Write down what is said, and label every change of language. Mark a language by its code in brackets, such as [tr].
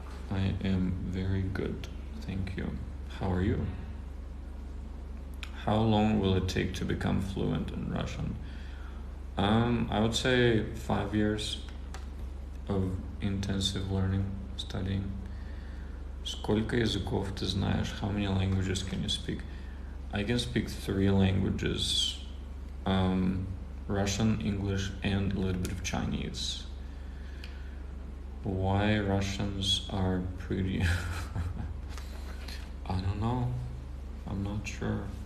[en] I am very good. Thank you. How are you? How long will it take to become fluent in Russian? I would say 5 years of intensive learning, studying. [ru] Сколько языков ты знаешь? [en] How many languages can you speak? I can speak 3 languages. Russian, English, and a little bit of Chinese. Why Russians are pretty... I don't know. I'm not sure.